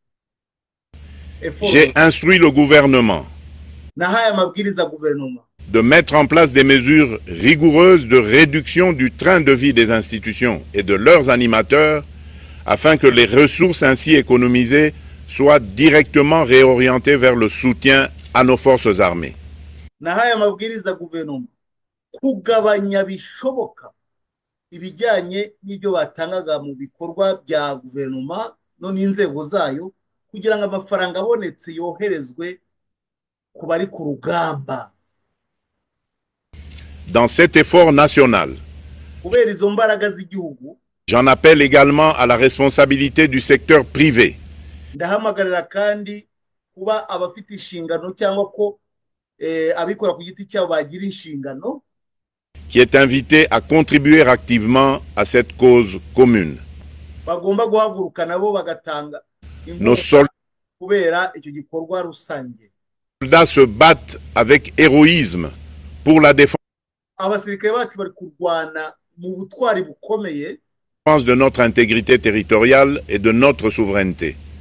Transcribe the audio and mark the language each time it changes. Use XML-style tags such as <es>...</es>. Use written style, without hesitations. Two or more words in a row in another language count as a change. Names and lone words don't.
<fr>J'ai instruit le gouvernement de mettre en place des mesures rigoureuses de réduction du train de vie des institutions et de leurs animateurs afin que les ressources ainsi économisées soient directement réorientées vers le soutien à nos forces armées.</fr> <rw>Kugabanya bishoboka ibijyanye n'ibyo batangaga mu bikorwa bya guverinoma no n'inzego zayo kugira ngo amafaranga abonetse yoherezwe ku bari ku rugamba.</rw> <fr>Dans cet effort national,</fr> <rw>kubera izo mbaraga z'igihugu,</rw> <fr>j'en appelle également à la responsabilité du secteur privé.</fr> <rw>Ndahamagarira kandi kuba abafite inshingano cyangwa ko abikora ku giti cyabo bagira inshingano,</rw> <fr>qui est invité à contribuer activement à cette cause commune.</fr> <rw>Bagomba guhaguruka nabo bagatanga</rw> <fr>nos soldats se battent avec héroïsme pour la défense de notre intégrité territoriale et de notre souveraineté.</fr>